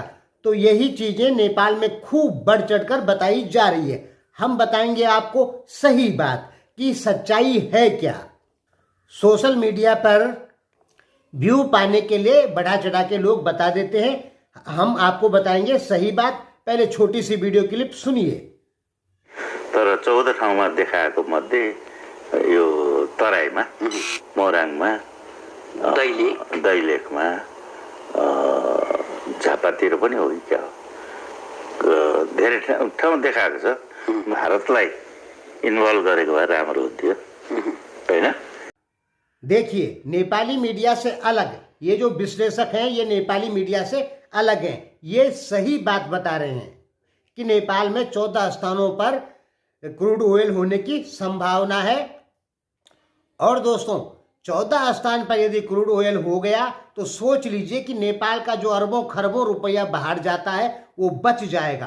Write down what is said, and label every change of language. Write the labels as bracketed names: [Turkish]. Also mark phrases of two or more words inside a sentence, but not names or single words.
[Hindi] तो यही चीजें नेपाल में खूब बढ़ चढ़कर बताई जा रही है। हम बताएंगे आपको सही बात कि सच्चाई है क्या। सोशल मीडिया पर व्यू पाने के लिए बढ़ा चढ़ा के लोग बता देते हैं। हम आपको बताएंगे सही बात। पहले छोटी सी वीडियो क्लिप सुनिए। [Nepali] तर 14 ठाउँमा देखाएको मध्ये यो तराईमा, मोराङमा, दैलेखमा, झापातिर पनि हो कि क्या हो, धेरै ठाउँमा देखाएको छ। भारतलाई इन्भल्व गरेको भए राम्रो हुन्थ्यो, हैन? [Hindi] देखिए, नेपाली मीडिया से अलग ये जो विश्लेषक हैं, ये नेपाली मीडिया से अलग हैं। ये सही बात बता रहे हैं कि नेपाल में 14 स्थानों पर [English] crude oil [Hindi] होने की संभावना है। और दोस्तों, 14 स्थान पर यदि [English] crude oil [Hindi] हो गया तो सोच लीजिए कि नेपाल का जो अरबों खरबों रुपया बाहर जाता है वो बच जाएगा।